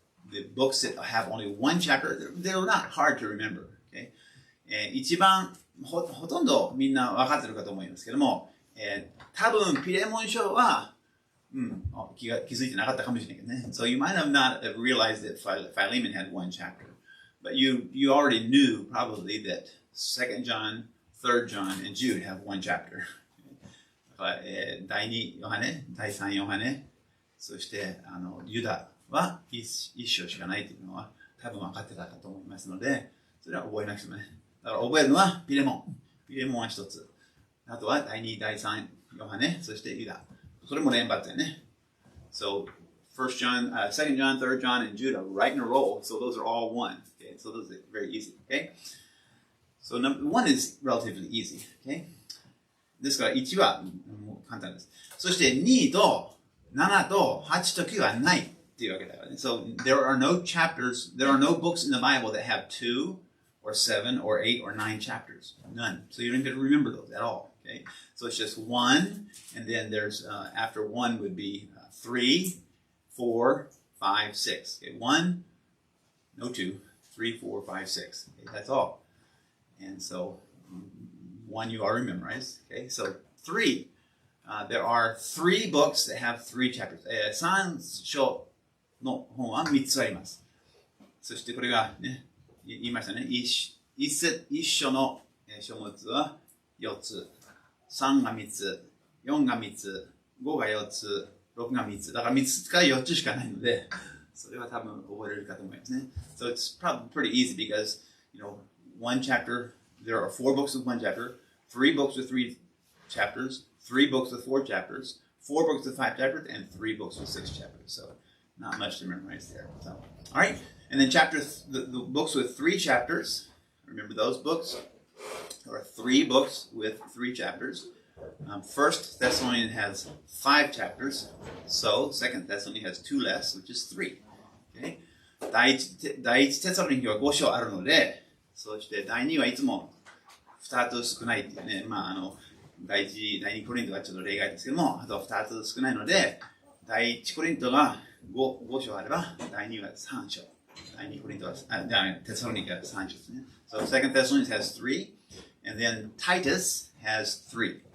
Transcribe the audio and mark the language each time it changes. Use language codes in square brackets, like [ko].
[en] The books that have only one chapter, they're not hard to remember. Okay? [ja] 一番ほとんどみんな分かってるかと思いますけども、多分ピレモン書は、気づいてなかったかもしれないけどね。 [en] So you might have not realized that Philemon had one chapter. But you already knew probably that 2nd John, 3rd John, and Jude have one chapter. [ja] 第2ヨハネ、第3ヨハネ、そしてユダは一章しかないというのは多分分かってたかと思いますので、それは覚えなくてもね。だから覚えるのはピレモン。ピレモンは一つ。あとは第2、第3ヨハネ、そしてユダ。それも連発だよね。 [en] So, 1st John, 2nd John, 3rd John, and Jude are right in a row. So those are all one. Okay, so those are very easy. Okay, so number 1 is relatively easy. [ja] Okay, ですから1はもう簡単です。そして2と7と8と9はないっていうわけだからね。 [en] So there are no chapters, there are no books in the Bible that have 2 or 7 or 8 or 9 chapters. None. So you don't get to remember those at all. Okay, so it's just 1, and then there's after 1 would be 3, 4, 5, 6. Okay, 1, no 2, 3, 4, 5, 6. Okay, that's all. And so 1 you already memorized. Okay, so 3. There are 3 books that have 3 chapters. [ja] 3章の本は3つあります。そしてこれがね、言いましたね。一章の書物は4つ。 3が3つ、4が3つ、5が4つ、6が3つ。だから3つから4つしかないので、それは多分覚えれるかと思いますね。 [en] So it's probably pretty easy because, one chapter, there are 4 books with 1 chapter, 3 books with 3 chapters, 3 books with 4 chapters, 4 books with 5 chapters, and 3 books with 6 chapters. So not much to memorize there. So, all right. And then the books with 3 chapters, remember those books? There are 3 books with 3 chapters. First Thessalonians has 5 chapters, so Second Thessalonians has 2 less, which is 3. Okay? [ja] 第一テサロニケは5章あるので、そして第2はいつも2つ少ないっていうね、第2コリントがちょっと例外ですけども、あと2つ少ないので、第1コリントが 5章あれば、第2は3章。第2コリントは、テサロニケは3章ですね。 [en] So Second Thessalonians has 3, and then Titus has 3.